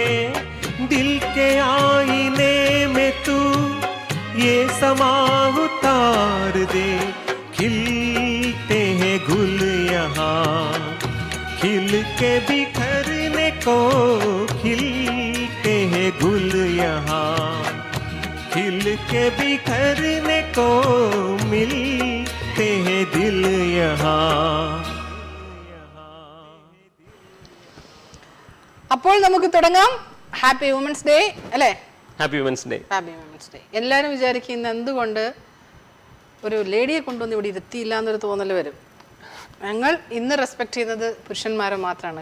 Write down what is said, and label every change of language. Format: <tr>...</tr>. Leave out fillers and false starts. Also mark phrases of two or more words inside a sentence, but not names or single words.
<hi>दिल के आईने में तू ये समा उतार दे, खिलते हैं गुल यहाँ, खिल के बिखरने को खिलते हैं गुल यहाँ, खिल के बिखरने को मिलते हैं दिल यहाँ।</hi> <ml>അപ്പോൾ നമുക്ക് തുടങ്ങാം.</ml> <en>Happy Women's Day അല്ലേ? Happy Women's Day. Happy Women's Day.</en> <ml>എല്ലാവരും വിചാരിക്കുന്ന എന്തുകൊണ്ട് ഒരു ലേഡിയെ കൊണ്ടുവന്ന് ഇവിടെ ഇരുത്തിയില്ല എന്നൊരു തോന്നൽ വരും. ഞങ്ങൾ ഇന്ന് റെസ്പെക്ട് ചെയ്യുന്നത് പുരുഷന്മാരെ മാത്രമാണ്.</ml>